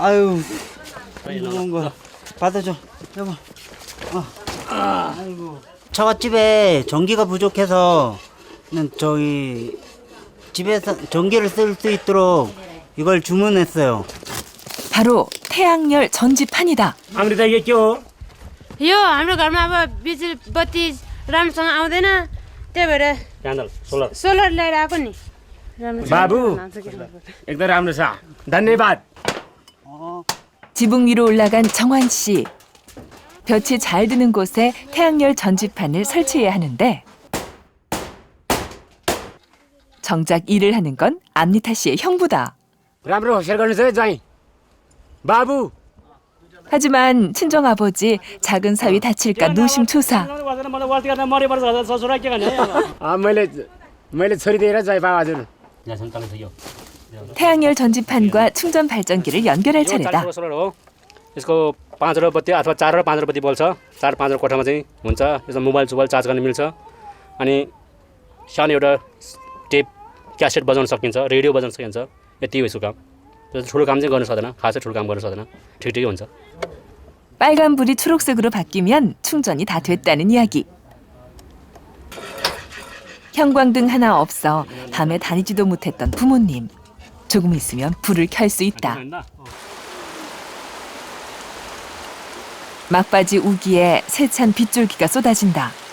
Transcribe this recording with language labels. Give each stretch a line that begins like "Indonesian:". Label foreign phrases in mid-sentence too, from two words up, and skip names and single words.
Korean: 아유, 이런 거 받아줘, 여보. 아이고. 처갓집에 전기가 부족해서 저기 집에서 전기를 쓸 수 있도록 이걸 주문했어요. 바로 태양열 전지판이다. 아무래도 이게 껴.
Nepali: यो हाम्रो घरमा अब बिजुली बत्ती राम्रोसँग आउँदैन, त्यही भएर
English: panel solar
Nepali: सोलर ल्याएर आएको नि। बाबु एकदम राम्रो छ, धन्यवाद.
Korean: 지붕 위로 올라간 정환 씨. 볕이 잘 드는 곳에 태양열 전지판을 설치해야 하는데 정작 일을 하는 건 암리타 씨의 형부다.
Nepali: राम्रो होसियार गर्नुहोस् है ज्वाइँ. बाबु.
Korean: 하지만 친정 아버지 작은 사위 다칠까 노심초사.
Nepali: मैले छोडिदिएर ज्वाइँ बाबु हजुर.
Korean: 태양열 전지판과 충전 발전기를 연결할 차례다.
Nepali: यसको 5 बत्ती अथवा 4 र 5 बत्ती बल्छ. 4 5 कोठामा चाहिँ हुन्छ. यसमा मोबाइल सोबाइल चार्ज गर्न मिल्छ. अनि सानो एउटा
English: tape cassette
Nepali: बजाउन सकिन्छ रेडियो बजाउन सकिन्छ यति हो यसको काम ठुलो काम चाहिँ गर्न सक्दैन खासै ठुलो काम गर्न सक्दैन ठिकै हुन्छ
Korean: 빨간 불이 초록색으로 바뀌면 충전이 다 됐다는 이야기. 형광등 하나 없어 밤에 다니지도 못했던 부모님. 조금 있으면 불을 켤 수 있다. 막바지 우기에 세찬 빗줄기가 쏟아진다.